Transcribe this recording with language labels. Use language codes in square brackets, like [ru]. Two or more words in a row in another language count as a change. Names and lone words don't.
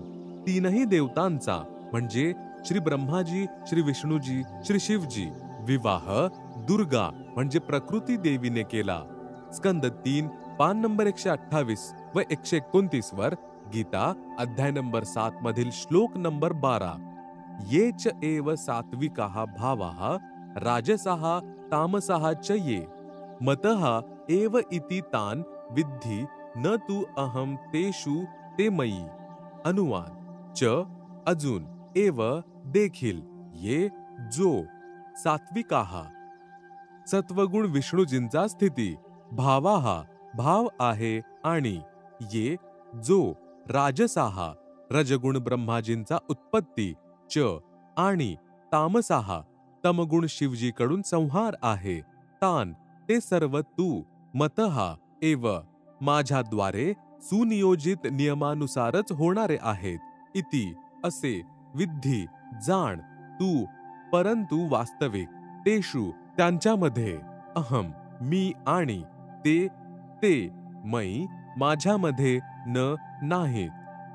[mr] तीनही देवतांचा म्हणजे श्री ब्रह्माजी, श्री विष्णूजी, श्री शिवजी विवाह दुर्गा म्हणजे प्रकृती देवीने केला. स्कंद 3 पान नंबर 128 व 129 वर गीता अध्याय नंबर 7 मधील श्लोक नंबर 12. [sa] ये च एव सात्विकाः भावाः राजसाः तामसाः च ये मतः एव इति तान विद्धि न तु अहम तेषु ते मयी. [mr] अनुवाद. च अजून, एव देखील, ये जो, सात्विकाः सत्वगुण विष्णूजींचा स्थिती, भावाः भाव आहे आणि ये जो, राजसाः रजगुण ब्रह्माजींचा उत्पत्ती, च आणि तामसाः तमगुण शिवजीकडून संहार आहे, तान ते सर्व तू, मतः एव माझ्याद्वारे सुनियोजित नियमानुसारच होणारे आहेत, इति असे विद्धी जाण तू, परंतु वास्तविक तेषु त्यांच्यामध्ये अहम मी आणि ते ते मयी माझ्यामध्ये न नाहीत.